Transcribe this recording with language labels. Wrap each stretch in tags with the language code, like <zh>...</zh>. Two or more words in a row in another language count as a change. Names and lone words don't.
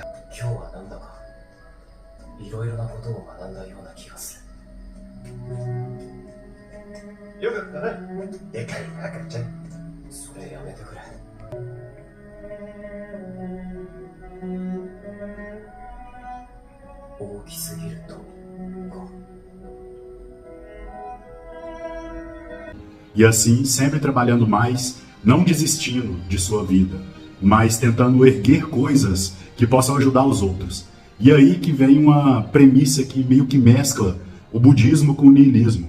<ja>今日はなんだかいろいろなことを学んだような気がする。よかったな、でかい赤ちゃん。それやめてくれ。大きすぎるとか。</ja> <pt>E assim, sempre trabalhando mais, não desistindo de sua vida, mas tentando erguer coisas que possam ajudar os outros. E aí que vem uma premissa que meio que mescla o budismo com o niilismo.</pt>